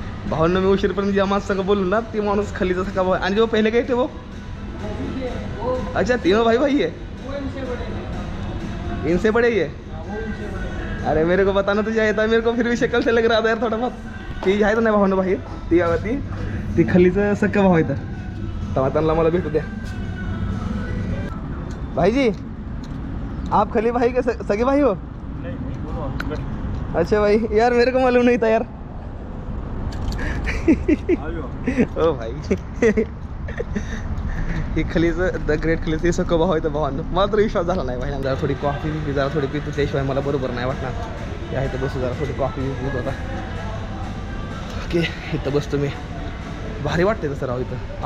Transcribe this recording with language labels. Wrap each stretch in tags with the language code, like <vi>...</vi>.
<mr>भावना में उशीरपर्यंत ज्या माणसाला बोलू ना ते माणूस खलीचा सका भाऊ। आणि</mr> <hi>जो पहले गए थे वो? अच्छा तीनों भाई भाई है, इनसे बड़े ही है? अरे मेरे को बताना तो चाहिए था, मेरे को फिर भी शक्ल से लग रहा था यार थोड़ा बहुत।</hi> <mr>ती आहे तर नाही भावना भाई, ती खलीचं सक्का भाऊ आहे तर त्यांना मला भेटू द्या।</mr> <hi>भाई जी आप खली भाई के सगे भाई हो? अच्छा भाई, यार मेरे को मालूम नहीं था यार।</hi> <mr>ओ भाई ही खलीचं द ग्रेट खलीचं हे सगळं भाऊ आहे तर भावांनो, मला तर विश्वास झाला नाही भाई। जरा थोडी कॉफी बी जरा थोडी पितो, त्याशिवाय मला बरोबर नाही वाटणार। हे आहे तर बसू, जरा थोडी कॉफी पित होता। ओके इथं बसतो मी, भारी वाटते तसं राव इथं।</mr>